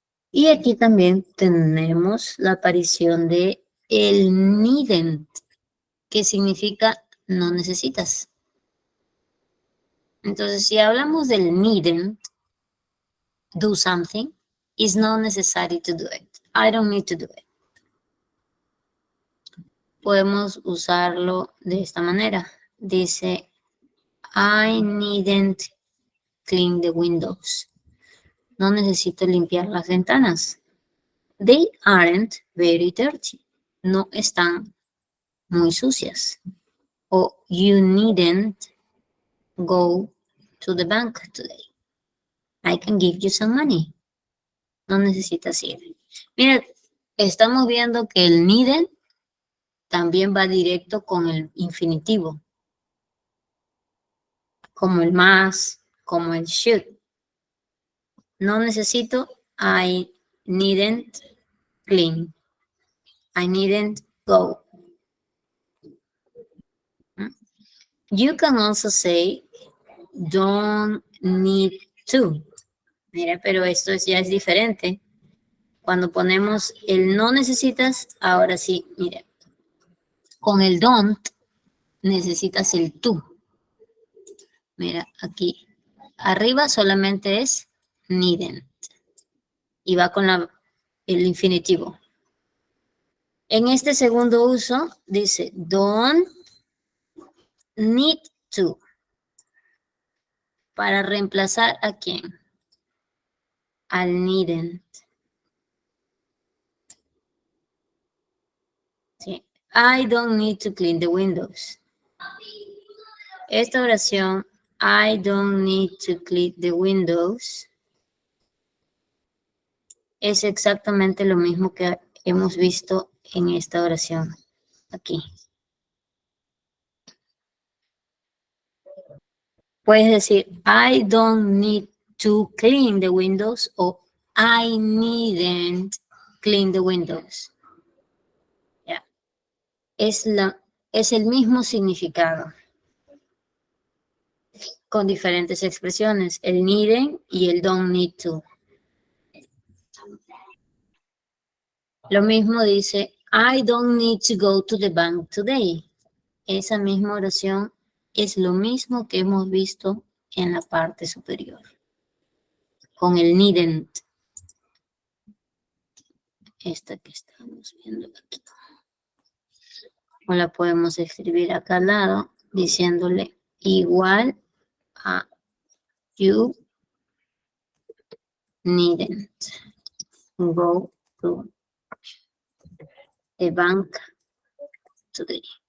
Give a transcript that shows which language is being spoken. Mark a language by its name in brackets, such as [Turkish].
[Spanish] Y aquí también tenemos la aparición de el needn't, que significa no necesitas. Entonces, si hablamos del [English] needn't do something, it's not necessary to do it. I don't need to do it. [Spanish] Podemos usarlo de esta manera. Dice, [English] I needn't clean the windows. [Spanish] No necesito limpiar las ventanas. [English] They aren't very dirty. [Spanish] No están muy sucias. o [English] you needn't go to the bank today. I can give you some money. [Spanish] No necesitas ir. Mira, estamos viendo que el needn't también va directo con el infinitivo. Como el más, como el should. No necesito, [English] I needn't clean. I needn't go. You can also say, don't need to. [Spanish] Mira, pero esto ya es diferente. Cuando ponemos el no necesitas, ahora sí, mira. Con el don't, necesitas el to. Mira, aquí. Arriba solamente es needn't. Y va con el infinitivo. En este segundo uso, dice, don't need to. Para reemplazar a quién? Al needn't. Sí. [English] I don't need to clean the windows. [Spanish] Esta oración, [English] I don't need to clean the windows, [Spanish] es exactamente lo mismo que hemos visto en esta oración aquí. Puedes decir, [English] I don't need to clean the windows o I needn't clean the windows. Yeah. [Spanish] Es el mismo significado, con diferentes expresiones, el needn't y el don't need to. Lo mismo dice, [English] I don't need to go to the bank today. [Spanish] Esa misma oración es lo mismo que hemos visto en la parte superior. Con el needn't. Esta que estamos viendo aquí. O la podemos escribir acá al lado diciéndole igual a [English] you needn't go to the bank today.